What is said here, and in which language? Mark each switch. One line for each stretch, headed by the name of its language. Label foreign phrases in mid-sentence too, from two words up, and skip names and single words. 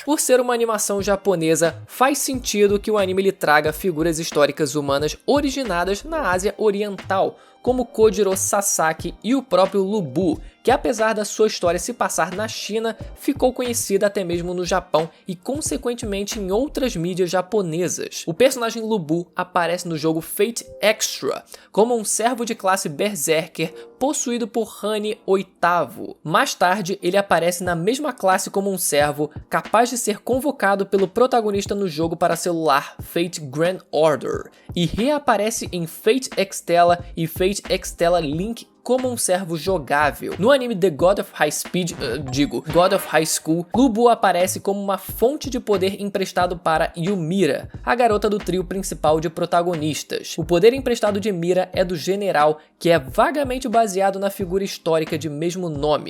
Portuguese: Por ser uma animação japonesa, faz sentido que o anime lhe traga figuras históricas humanas originadas na Ásia Oriental, como Kojiro Sasaki e o próprio Lu Bu, que apesar da sua história se passar na China, ficou conhecida até mesmo no Japão e consequentemente em outras mídias japonesas. O personagem Lu Bu aparece no jogo Fate Extra como um servo de classe Berserker possuído por Hani VIII. Mais tarde, ele aparece na mesma classe como um servo, capaz de ser convocado pelo protagonista no jogo para celular Fate Grand Order, e reaparece em Fate Extella e Fate Extella Link como um servo jogável. No anime The God of God of High School, Lu Bu aparece como uma fonte de poder emprestado para Ymira, a garota do trio principal de protagonistas. O poder emprestado de Mira é do general, que é vagamente baseado na figura histórica de mesmo nome.